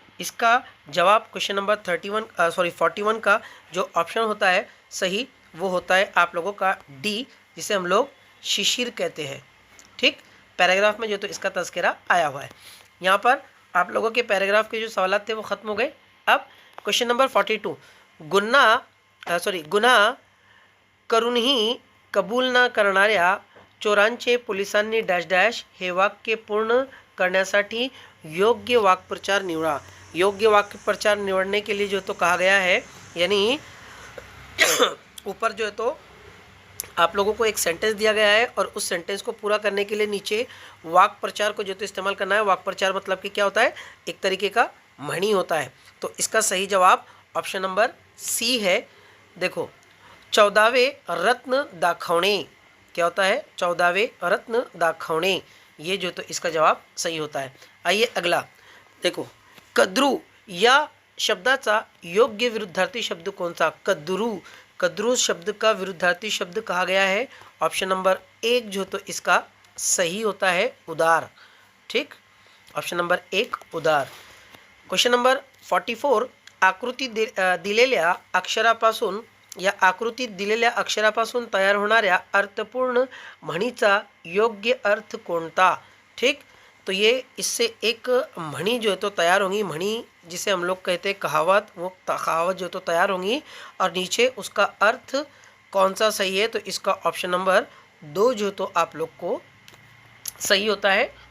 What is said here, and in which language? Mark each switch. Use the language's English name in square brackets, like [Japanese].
[Hindi] इसका जवाब question number 41 का जो ऑप्शन होता है सही, वो होता है आप लोगों का डी, जिसे हम लोग शिशिर कहते हैं। ठीक, पैराग्राफ में जो तो इसका तस्करा आया हुआ है। यहाँ पर आप लोगों के पैराग्राफ के जो सवाल थे वो खत्म हो गए। [Marathi] अब क्वेश्चन नंबर 42, गुन्हा करूनही कबूल न करणाऱ्या चोरांचे पोलिसांनी डॅश डॅश हे वाक्य पूर्ण करण्यासाठी योग्य वाक्प्रचार निवडा। [Hindi] योग्य वाक्प्रचार निवड़ने के लिए जो तो कहा गया है, यानी ऊपर जो है तो आप लोगों को एक सेंटेंस दिया गया है और उस सेंटेंस को पूरा करने के लिए नीचे वाक्प्रचार को जो तो इस्तेमाल करना है। वाक्प्रचार मतलब कि क्या होता है, एक तरीके का म्हणी होता है। तो इसका सही जवाब ऑप्शन नंबर सी है। देखो, [Marathi] 14वें रत्न दाखवणे, [Hindi] क्या होता है, 14वें रत्न दाखवणे, ये जो तो इसका जवाब सही होता है। आइए अगला देखो, [Marathi] कद्रू या शब्दाचा योग्य विरुद्धार्थी शब्द [Hindi] कौन सा। कद्रू शब्द का विरुद्धार्थी शब्द कहा गया है, ऑप्शन नंबर 1 जो तो इसका सही होता है, उदार। ठीक, ऑप्शन नंबर 1 उदार। [Marathi] क्वेश्चन नंबर 44, आकृती दिलेल्या अक्षरापासून या आकृतीत दिलेल्या अक्षरापासून तयार होणाऱ्या अर्थपूर्ण म्हणीचा योग्य अर्थ कोणता। [Hindi] ठीक, तो ये इससे एक म्हणी जो है तो तैयार होंगी, म्हणी जिसे हम लोग कहते हैं कहावत, वो कहावत जो तो तैयार होंगी और नीचे उसका अर्थ कौन सा सही है, तो इसका ऑप्शन नंबर 2 जो तो आप लोग को सही होता है।